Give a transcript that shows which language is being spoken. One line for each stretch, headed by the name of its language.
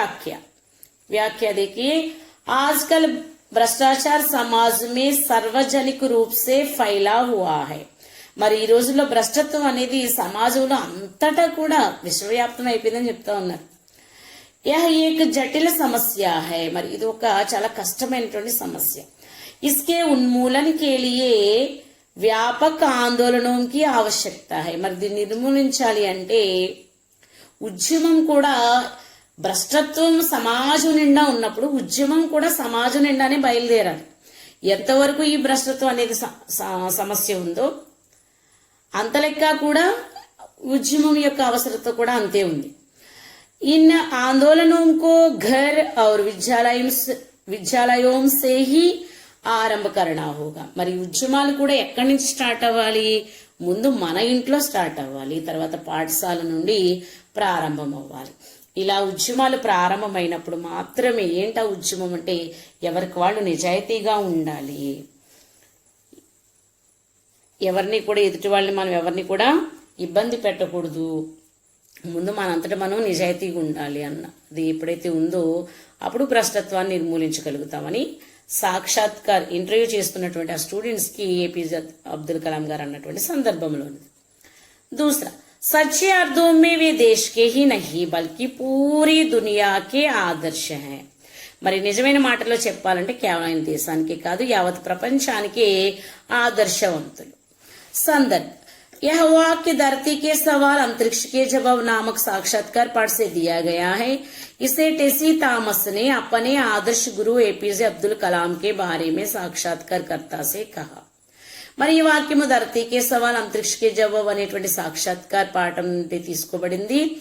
Hindi: व्याख्या देखिए, आजकल भ्रष्टाचार समाज में सार्वजनिक रूप से फैला हुआ है.
Telugu: మరి ఈ రోజుల్లో భ్రష్టత్వం అనేది సమాజంలో అంతటా కూడా విశ్వవ్యాప్తం అయిపోయిందని చెప్తా ఉన్నారు.
Hindi: यह एक जटिल समस्या है,
Telugu: మరి ఇది ఒక చాలా కష్టమైనటువంటి సమస్య.
Hindi: इसके उन्मूलन के लिए వ్యాపక ఆందోళనకి ఆవశ్యకత है.
Telugu: మరి దీన్ని నిర్మూలించాలి అంటే ఉద్యమం కూడా, భ్రష్టత్వం సమాజం నిండా ఉన్నప్పుడు ఉద్యమం కూడా సమాజం నిండానే బయలుదేరాలి. ఎంతవరకు ఈ భ్రష్టత్వం అనేది సమస్య ఉందో అంత లెక్క కూడా ఉద్యమం యొక్క అవసరత కూడా అంతే ఉంది.
Hindi: इन आंदोलनों को घर और विद्यालयों से ही ఆరంభ करना होगा.
Telugu: మరి ఉద్యమాలు కూడా ఎక్కడి నుంచి స్టార్ట్ అవ్వాలి? ముందు మన ఇంట్లో స్టార్ట్ అవ్వాలి, తర్వాత పాఠశాల నుండి ప్రారంభం అవ్వాలి. ఇలా ఉద్యమాలు ప్రారంభమైనప్పుడు మాత్రమే ఏంటా ఉద్యమం అంటే ఎవరికి వాళ్ళు నిజాయితీగా ఉండాలి, ఎవరిని కూడా ఎదుటి వాళ్ళని మనం ఎవరిని కూడా ఇబ్బంది పెట్టకూడదు, ముందు మనంతటా మనం నిజాయితీగా ఉండాలి అన్నది ఎప్పుడైతే ఉందో అప్పుడు భ్రష్టత్వాన్ని నిర్మూలించగలుగుతామని సాక్షాత్కార్ ఇంటర్వ్యూ చేస్తున్నటువంటి ఆ స్టూడెంట్స్ కి ఏపీజే అబ్దుల్ కలాం గారు అన్నటువంటి సందర్భంలో. दूसरा,
Hindi: सच्चे अर्थों में वे देश के ही नहीं बल्कि पूरी दुनिया के आदर्श हैं.
Telugu: మరి నిజమైన మాటల్లో చెప్పాలంటే కేవలం దేశానికే కాదు యావత్ ప్రపంచానికే ఆదర్శవంతులు.
Hindi: సందర్భ यह वाक्य धरती के सवाल अंतरिक्ष के जवाब नामक साक्षात्कार पाठ से दिया गया है. इसे टेसी थॉमस ने अपने आदर्श गुरु एपीजे अब्दुल कलाम के बारे में साक्षात्कारकर्ता से कहा.
Telugu: మరి ఈ వాక్యము ధరతీకే సవాల్ అంతరిక్షకే జవాబు అనేటువంటి సాక్షాత్కార పాఠం నుండి తీసుకోబడింది.